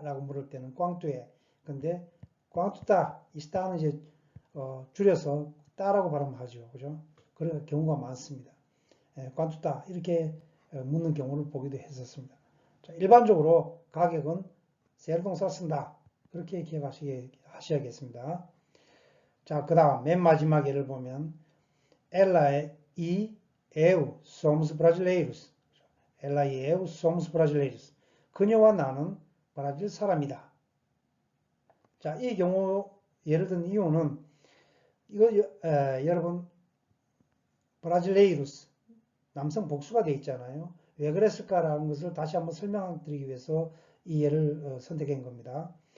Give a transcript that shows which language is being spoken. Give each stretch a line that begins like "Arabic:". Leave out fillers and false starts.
Korean: 라고 물을 때는 꽝뚜에. 근데 꽝뚜따, 있다는 이제 줄여서 따라고 발음하죠. 그죠? 그런 경우가 많습니다. 꽝뚜따 이렇게 묻는 경우를 보기도 했었습니다. 자, 일반적으로 가격은 세르 동사를 쓴다. 그렇게 기억하셔야겠습니다. 자, 그 다음 맨 마지막 예를 보면
Portuguese: ela e eu somos brasileiros. ela e eu somos brasileiros.
Korean: 그녀와 나는 브라질 사람이다. 자, 이 경우 예를 든 이유는 이거 여러분 브라질레이루스 남성 복수가 되어 있잖아요. 왜 그랬을까라는 것을 다시 한번 설명드리기 위해서 이 예를 선택한 겁니다.